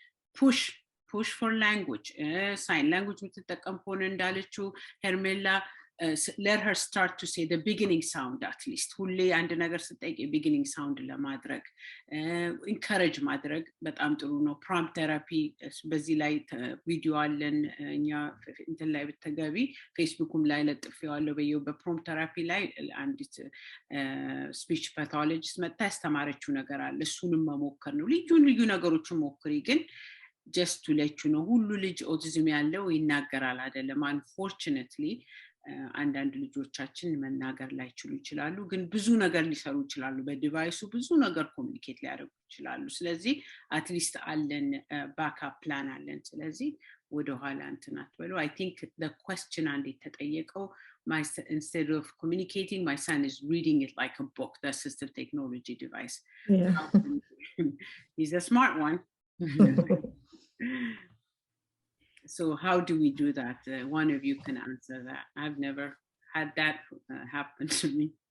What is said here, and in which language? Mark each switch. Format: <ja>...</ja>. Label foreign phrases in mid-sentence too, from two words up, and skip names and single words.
<en>push for language sign language</en> <am>የምትጠቀም ሆነ እንዳለችው</am> <en>ሄርሜላ let her start to say the beginning sound at least.</en> <am>ሁሌ አንድ ነገር ስጠይቅ</am> <en>beginning sound</en> <am>ለማድረግ encourage ማድረግ በጣም ጥሩ ነው።</am> <en>prompt therapy</en> <am>በዚህ ላይ ቪዲዮ አለን እኛ እንትን ላይ ብትገቢ ፌስቡክም ላይ ለጥፌዋለሁ። በprompt therapy ላይ አንዲት</am> <en>speech pathologist</en> <am>መጣ ያስተማረችው ነገር አለ። እሱንም መሞከር ነው። ልዩ ነገሮችን ሞክሪ ግን</am> <en>just to let you know</en> <am>ሁሉ ልጅ ኦቲዝም ያለው ይናገራል አይደለም። unfortunately አንዳንድ ልጆቻችን መናገር ላይችሉ ይችላሉ ግን ብዙ ነገር ሊሰሩ ይችላሉ። በዲቫይሱ ብዙ ነገር ኮሙኒኬት ሊያደርጉ ይችላሉ። ስለዚህ አትሊስት አለን</am> <en>backup plan</en> <am>አለን። ስለዚህ ወደ ኋላ እንትን አትበሉ።</am> <en>I think the question</en> <am>አንዴ ተጠየቀው</am> <en>instead of communicating my son is reading it like a book, the assistive technology device. Yeah. He's a smart one. So how do we do that? One of you can answer that. I've never had that happen to me.</en>